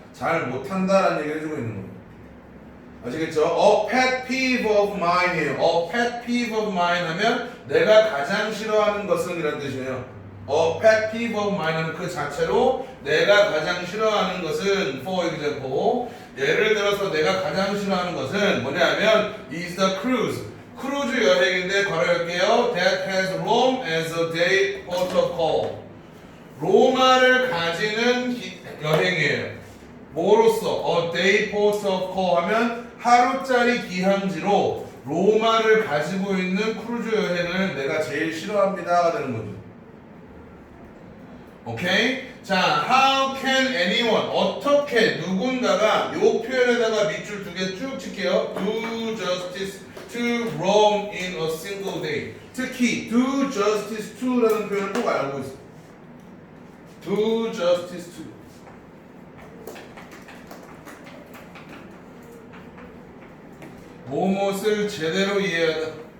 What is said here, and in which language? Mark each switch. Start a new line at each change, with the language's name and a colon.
Korean: 잘 못한다라는 얘기를 해주고 있는 거예요. 아시겠죠?
English: A pet peeve of mine이에요. A pet peeve of mine
Korean: 하면 내가 가장 싫어하는 것은 이란 뜻이에요.
English: A pet peeve of mine
Korean: 하면 그 자체로 내가 가장 싫어하는 것은
English: for example
Korean: 예를 들어서 내가 가장 싫어하는 것은 뭐냐면
English: is the cruise.
Korean: 크루즈 여행인데 괄호할게요.
English: That has Rome as a day port of call.
Korean: 로마를 가지는 여행이에요. 뭐로써?
English: A day port of call
Korean: 하면 하루짜리 기항지로 로마를 가지고 있는 크루즈 여행을 내가 제일 싫어합니다가 되는 거죠. 오케이? 자,
English: how can anyone
Korean: 어떻게 누군가가 요 표현에다가 밑줄 두 개 쭉 칠게요.
English: do justice to Rome in a single day.
Korean: 특히 do justice to라는 표현을 꼭 알고 있어.
English: do justice to.
Korean: 무엇을 제대로 이해하다.